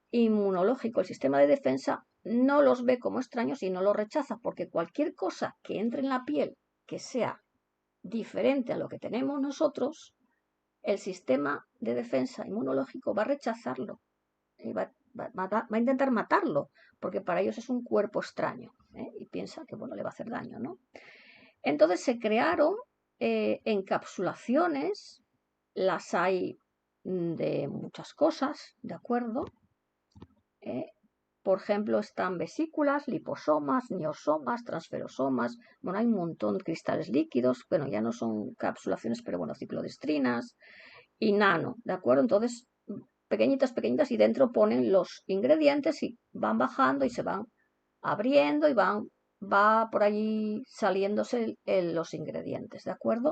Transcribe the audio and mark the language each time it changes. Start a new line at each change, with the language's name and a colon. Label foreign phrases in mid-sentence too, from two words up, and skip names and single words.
Spanish: inmunológico, el sistema de defensa, no los ve como extraños y no los rechaza, porque cualquier cosa que entre en la piel que sea diferente a lo que tenemos nosotros, el sistema de defensa inmunológico va a rechazarlo y va a intentar matarlo, porque para ellos es un cuerpo extraño, y piensa que bueno, le va a hacer daño, ¿no? Entonces se crearon encapsulaciones, las hay de muchas cosas, ¿de acuerdo? Por ejemplo, están vesículas, liposomas, neosomas, transferosomas, bueno, hay un montón de cristales líquidos, bueno, ya no son capsulaciones, pero bueno, ciclodestrinas y nano, ¿de acuerdo? Entonces, pequeñitas, pequeñitas, y dentro ponen los ingredientes y van bajando y se van abriendo y va por allí saliéndose los ingredientes, ¿de acuerdo?